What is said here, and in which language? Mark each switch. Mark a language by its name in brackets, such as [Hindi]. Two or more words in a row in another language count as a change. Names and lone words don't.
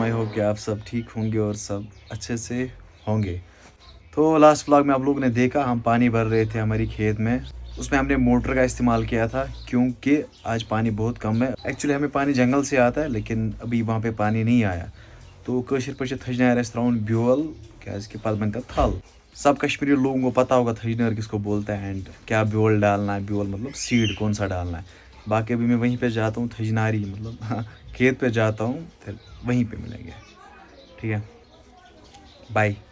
[English] I hope [Hindi] कि आप सब ठीक होंगे और सब अच्छे से होंगे। तो लास्ट व्लॉग में आप लोगों ने देखा हम पानी भर रहे थे हमारी खेत में। उसमें हमने मोटर का इस्तेमाल किया था क्योंकि आज पानी बहुत कम है। एक्चुअली हमें पानी जंगल से आता है लेकिन अभी वहाँ पे पानी नहीं आया। [Kashmiri] तो कशर पे थजनार त्राउन ब्योल क्या पल बन थल। [Hindi] सब कश्मीरी लोगों को पता होगा थजनार किसको बोलता है एंड क्या ब्योल डालना है। ब्योल मतलब सीड कौन सा डालना है। बाकी अभी मैं वहीं पे जाता हूँ थजनारी मतलब हाँ, खेत पे जाता हूँ, फिर वहीं पे मिलेंगे। ठीक है, बाय।